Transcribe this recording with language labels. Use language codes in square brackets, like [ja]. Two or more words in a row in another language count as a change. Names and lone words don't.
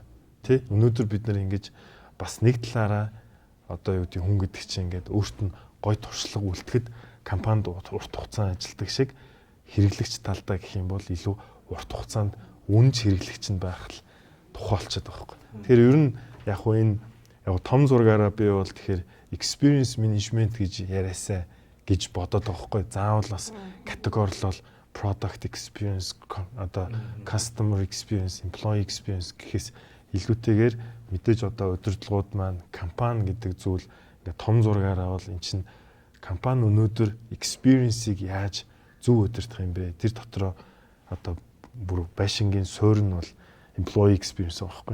[mn] Тий өнөөдөр бид нар ингэж бас нэг талаараа одоо юу гэдэг хүн гэдэг чинь ингээд өөрт нь гой туршлага үлдэхэд компанид урт хугацаанд ажилладаг шиг хэрэглэгч талдаа гэх юм бол илүү урт хугацаанд үнж хэрэглэгч нь байх л тухайлчаад байгаа байхгүй. Тэгэхээр ер нь яг хөө энэ яг том зургаараа би бол тэгэхээр [en] experience management [mn] гэж яриасаа гэж бодоод байгаа байхгүй. Заавал бас категорилол [en] product experience [mn] одоо [en] customer experience, employee experience [mn] гэхээс илүүтэйгээр мэдээж одоо удирдлагууд маань компани гэдэг зүйл ингээ том зургаараа бол эн чинь компани өнөөдөр experience-ийг яаж зөв удирдах юм бэ? Тэр дотроо одоо бүр байшингийн суурь нь бол [en] employee experience [mn] байхгүй.